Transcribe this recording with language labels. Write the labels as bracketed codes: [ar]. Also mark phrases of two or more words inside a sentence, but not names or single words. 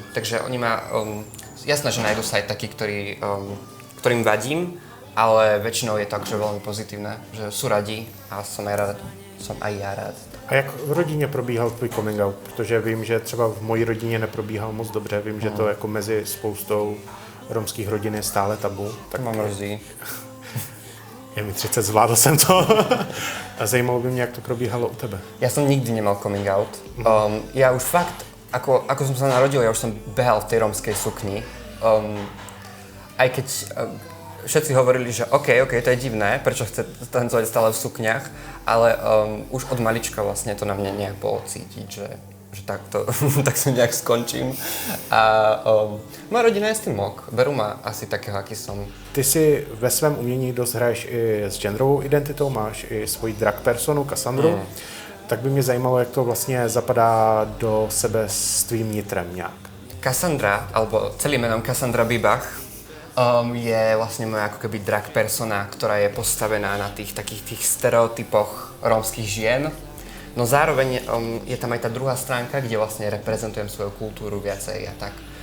[sk] Takže oni ma, jasné, že nájdu sa aj takí, ktorým vadím, ale väčšinou je to akože veľmi pozitívne, že sú radi a som aj ja rád. [cs] A jak v rodině probíhal tvůj [en] coming out? [cs] Protože vím, že třeba v mojí rodině neprobíhal moc dobře, vím, že to jako mezi spoustou romských rodin je stále tabu. Tak mám mrzí. Je mi 30, zvládl jsem to. A zajímalo by mě, jak to probíhalo u tebe. [sk] Ja som nikdy nemal [en] coming out. [sk] Ja už fakt, ako som sa narodil, ja už som behal v tej rómskej sukni. Aj keď všetci hovorili, že OK, to je divné, prečo chce tancovať stále v sukniach, ale už od malička vlastne to na mne nejak bolo cítiť, že takto, tak sa nejak skončím. A moja rodina je s tým ok, berú ma asi takého, aký som. [cs] Ty si ve svém umění dost hraješ i s genderovou identitou, máš i svoji drag personu, Cassandru. Tak by mě zajímalo, jak to vlastně zapadá do sebe s tvým nitrem nějak. [sk] Cassandra, alebo celým menom Cassandra Bibach, je vlastne moja ako keby drag persona, ktorá je postavená na takých tých stereotypoch rómskych žien. No zároveň je tam aj tá druhá stránka, kde vlastne reprezentujem svoju kultúru viacej a tak.